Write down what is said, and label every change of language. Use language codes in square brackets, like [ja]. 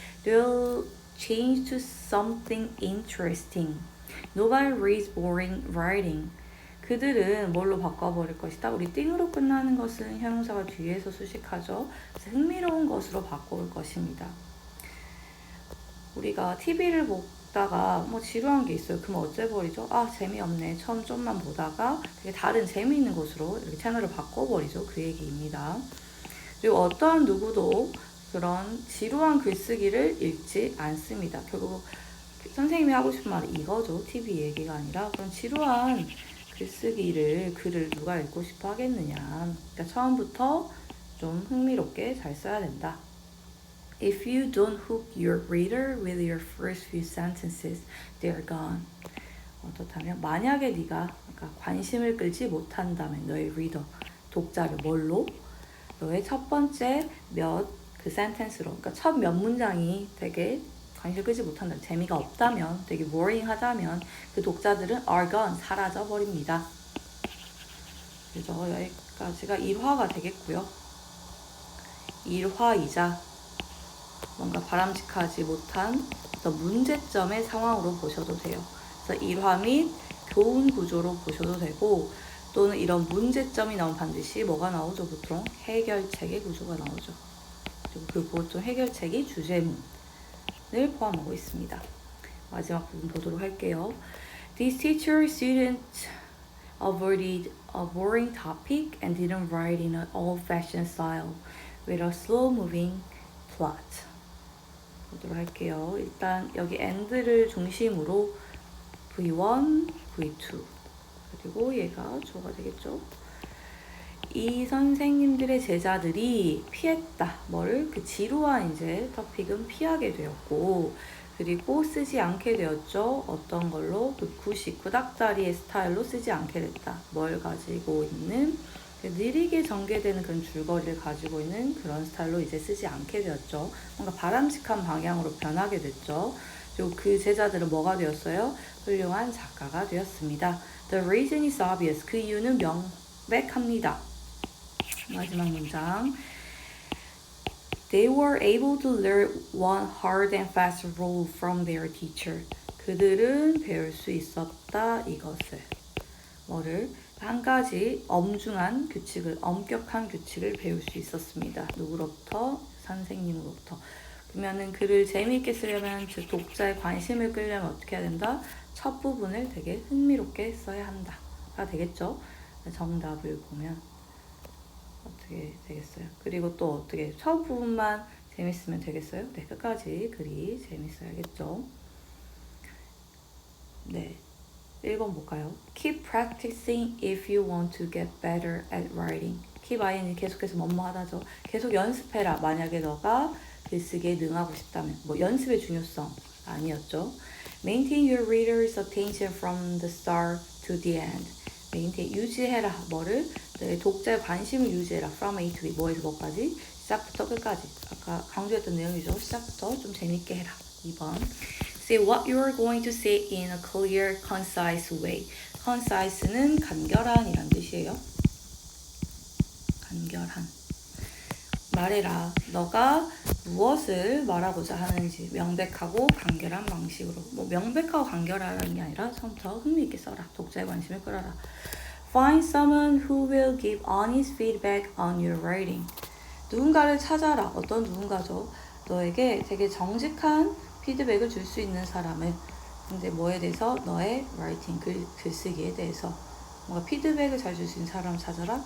[en] They'll change to something interesting. Nobody reads boring writing. [ko] 그들은 뭘로 바꿔버릴 것이다? 우리 띵으로 끝나는 것은 형용사가 뒤에서 수식하죠. 그래서 흥미로운 것으로 바꿔올 것입니다. 우리가 TV를 보다가 뭐 지루한 게 있어요. 그럼 어째버리죠? 아 재미없네. 처음 좀만 보다가 되게 다른 재미있는 것으로 이렇게 채널을 바꿔버리죠. 그 얘기입니다. 그리고 어떠한 누구도 그런 지루한 글쓰기를 읽지 않습니다. 결국 선생님이 하고 싶은 말은 이거죠. TV 얘기가 아니라 그런 지루한 글을 누가 읽고 싶어 하겠느냐. 그러니까 처음부터 좀 흥미롭게 잘 써야 된다. [en] If you don't hook your reader with your first few sentences, they're gone. [ko] 어떻다면 만약에 네가 관심을 끌지 못한다면 너의 리더, 독자를 뭘로? 너의 첫 번째 그 센텐스로, 그러니까 첫 몇 문장이 되게 관심을 끌지 못한다면, 재미가 없다면, 되게 boring하다면 그 독자들은 [en] are gone, [ko] 사라져버립니다. 그래서 여기까지가 1화가 되겠고요. 1화이자 뭔가 바람직하지 못한 어떤 문제점의 상황으로 보셔도 돼요. 그래서 1화 및 교훈 구조로 보셔도 되고 또는 이런 문제점이 나오면 반드시 뭐가 나오죠? 보통 해결책의 구조가 나오죠. 그리고 그 보통 해결책이 주제문을 포함하고 있습니다. 마지막 부분 보도록 할게요. [en] This teacher student avoided a boring topic and didn't write in an old-fashioned style with a slow-moving plot. [ko] 보도록 할게요. 일단 여기 and를 중심으로 V1, V2 그리고 얘가 주어가 되겠죠. 이 선생님들의 제자들이 피했다. 뭐를? 그 지루한 이제 토픽은 피하게 되었고 그리고 쓰지 않게 되었죠. 어떤 걸로? 그 구닥다리의 스타일로 쓰지 않게 됐다. 뭘 가지고 있는? 느리게 전개되는 그런 줄거리를 가지고 있는 그런 스타일로 이제 쓰지 않게 되었죠. 뭔가 바람직한 방향으로 변하게 됐죠. 그리고 그 제자들은 뭐가 되었어요? 훌륭한 작가가 되었습니다. [en] The reason is obvious. [ko] 그 이유는 명백합니다. 마지막 문장. [en] They were able to learn one hard and fast rule from their teacher. [ko] 그들은 배울 수 있었다 이것을. 뭐를? 한 가지 엄중한 규칙을, 엄격한 규칙을 배울 수 있었습니다. 누구로부터? 선생님으로부터. 그러면은 글을 재미있게 쓰려면 즉 독자의 관심을 끌려면 어떻게 해야 된다? 첫 부분을 되게 흥미롭게 써야 한다가 되겠죠. 정답을 보면 어떻게 되겠어요? 그리고 또 어떻게 첫 부분만 재밌으면 되겠어요? 네, 끝까지 글이 재밌어야겠죠. 네. 1번 볼까요? [en] Keep practicing if you want to get better at writing. [ko] Keep ing 계속해서 뭐뭐 하다죠. 계속 연습해라. 만약에 너가 글쓰기에 능하고 싶다면. 뭐 연습의 중요성 아니었죠. [en] Maintain your reader's attention from the start to the end. [ko] Maintain 유지해라. 뭐를? 네, 독자의 관심을 유지해라. [en] From A to B. [ko] 뭐에서 뭐까지? 시작부터 끝까지. 아까 강조했던 내용이죠. 시작부터 좀 재밌게 해라. 2번. [en] Say what you are going to say in a clear, concise way. [ko] Concise는 간결한 이란 뜻이에요. 간결한. 말해라. 너가 무엇을 말하고자 하는지 명백하고 간결한 방식으로. 뭐 명백하고 간결하라는 게 아니라 처음부터 흥미있게 써라. 독자의 관심을 끌어라. [en] Find someone who will give honest feedback on your writing. [ko] 누군가를 찾아라. 어떤 누군가죠? 너에게 되게 정직한 피드백을 줄 수 있는 사람을. 근데 뭐에 대해서? 너의 라이팅, 글쓰기에 대해서 뭔가 피드백을 잘 줄 수 있는 사람 찾아라.